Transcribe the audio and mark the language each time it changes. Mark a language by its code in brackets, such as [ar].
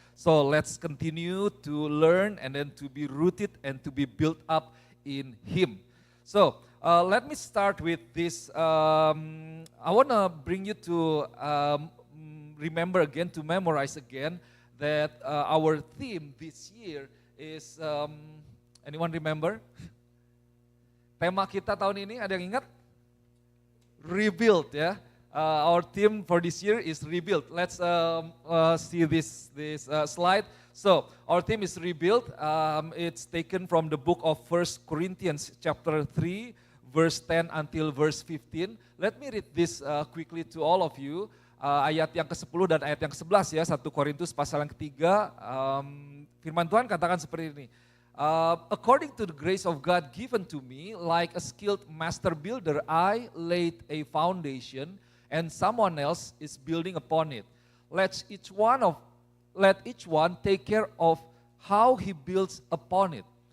[en] So let's continue to learn and then to be rooted and to be built up in Him. So let me start with this. I want to bring you to remember again, to memorize again that our theme this year is, anyone remember? [id] Tema kita tahun ini ada yang ingat? Rebuild ya. [en] Our theme for this year is rebuild. Let's see this slide. So our theme is rebuild. It's taken from the book of 1 Corinthians chapter 3 verse 10 until verse 15. Let me read this quickly to all of you. [id] Ayat yang ke-10 dan ayat yang ke-11 ya, 1 Korintus pasal yang ketiga, firman Tuhan katakan seperti ini. [en] According to the grace of God given to me, like a skilled master builder, I laid a foundation and someone else is building upon it. Let each one take care of how he builds upon it.